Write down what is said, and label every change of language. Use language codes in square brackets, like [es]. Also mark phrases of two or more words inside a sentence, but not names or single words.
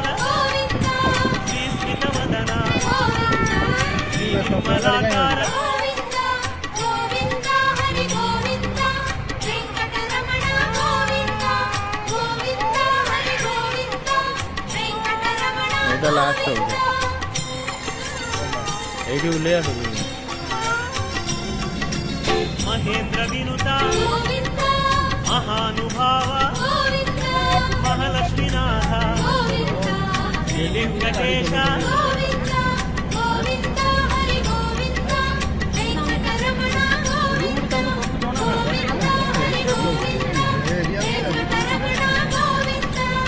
[sa] గోవింద శ్రీస్మితవదన గోవింద శ్రీ నిర్మలాకార గోవింద గోవింద హరి గోవింద వెంకటరమణ గోవింద గోవింద హరి గోవింద వెంకటరమణ [or] ଏଇଟା ଲାଷ୍ଟ ହଉଛି ଏଇଠି ଓହ୍ଲେଇ ଆସ [sa] మహేంద్ర వినుత గోవింద మహానుభావ గోవింద మహాలక్ష్మీనాథ గోవింద శ్రీ వెంకటేశ గోవింద గోవింద హరి గోవింద వెంకటరమణ గోవింద గోవింద హరి గోవింద వెంకటరమణ గోవింద